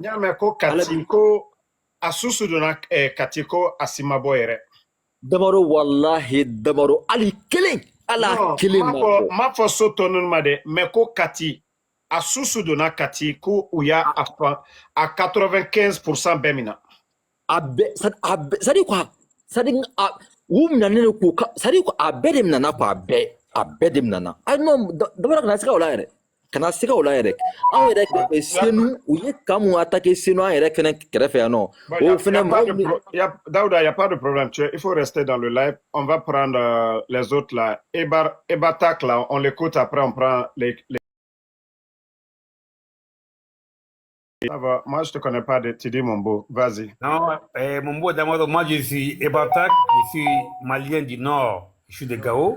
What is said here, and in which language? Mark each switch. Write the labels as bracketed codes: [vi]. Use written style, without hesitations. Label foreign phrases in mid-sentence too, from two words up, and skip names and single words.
[bm] Nyame ko Kati ko asusu donna Kati ko asimabɔ yɛrɛ. Damaro wallahi Damaro ali kelen ala kelen ma fɔ so tɔ ninnu ma dɛ mais ko Kati asusu donna Kati ko u y'a a 95% bɛɛ minɛ. a bɛɛ [fr] c'est-à-dire quoi c'est-à-dire [bm] u minɛnen ko [fr] c'est-à-dire quoi [bm] a bɛɛ de minɛna quoi a bɛɛ de minɛna non Damaro kana siga o la yɛrɛ kana siga o la yɛrɛ anw yɛrɛ Senu u ye kan mun attaquer Senu an yɛrɛ fɛnɛ kɛrɛfɛ yan nɔ o fɛnɛ [fr] Daouda, il n'y a pas de problème. Il faut rester dans le live. On va prendre les autres là. Ebatak là, on l'écoute après, on prend les... Ça va. Moi, je ne te connais pas de Tidi Mombo. Vas-y. Non, Mombo Damaro, moi je suis Ebatak, je suis malien du Nord, je suis de Gao.